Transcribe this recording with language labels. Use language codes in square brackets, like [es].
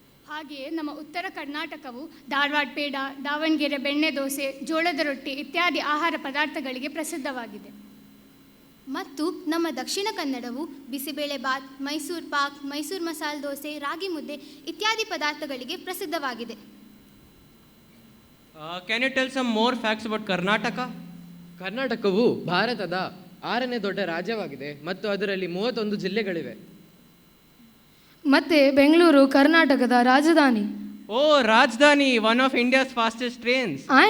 [kn] ಹಾಗೆಯೇ ನಮ್ಮ ಉತ್ತರ ಕರ್ನಾಟಕವು ಧಾರವಾಡ ಪೇಡ, ದಾವಣಗೆರೆ ಬೆಣ್ಣೆ ದೋಸೆ, ಜೋಳದ ರೊಟ್ಟಿ ಇತ್ಯಾದಿ ಆಹಾರ ಪದಾರ್ಥಗಳಿಗೆ ಪ್ರಸಿದ್ಧವಾಗಿದೆ. ಮತ್ತು ನಮ್ಮ ದಕ್ಷಿಣ ಕನ್ನಡವು ಬಿಸಿಬೇಳೆಬಾತ್, ಮೈಸೂರು ಪಾಕ್, ಮೈಸೂರು ಮಸಾಲೆ ದೋಸೆ, ರಾಗಿ ಮುದ್ದೆ ಇತ್ಯಾದಿ ಪದಾರ್ಥಗಳಿಗೆ ಪ್ರಸಿದ್ಧವಾಗಿದೆ. [en] Can you tell some more facts about Karnataka? [kn] ಕರ್ನಾಟಕವು ಭಾರತದ 6ನೇ ದೊಡ್ಡ ರಾಜ್ಯವಾಗಿದೆ ಮತ್ತು ಅದರಲ್ಲಿ 31 ಜಿಲ್ಲೆಗಳಿವೆ. ಮತ್ತೆ ಬೆಂಗಳೂರು ಕರ್ನಾಟಕದ ರಾಜಧಾನಿ. [en] ಓ, Rajdhani, one of India's fastest trains.